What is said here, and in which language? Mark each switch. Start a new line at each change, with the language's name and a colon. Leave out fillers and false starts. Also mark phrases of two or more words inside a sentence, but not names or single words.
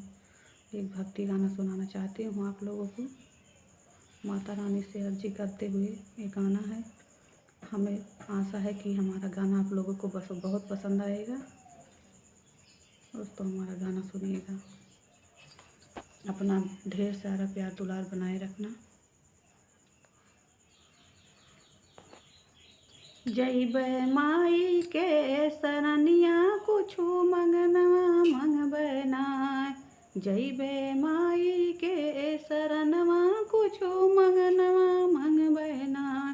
Hindi: एक भक्ति गाना सुनाना चाहती हूँ आप लोगों को, माता रानी से अर्जी करते हुए। ये गाना है, हमें आशा है कि हमारा गाना आप लोगों को बस बहुत पसंद आएगा। दोस्तों, हमारा गाना सुनिएगा। अपना ढेर सारा प्यार दुलार बनाए रखना।
Angika: जइबै माई के सरनिया कुछु मंगनवा मंगबै नाय। जइबै माई के सरनवा कुछु मंगनवा मंगबै नाय।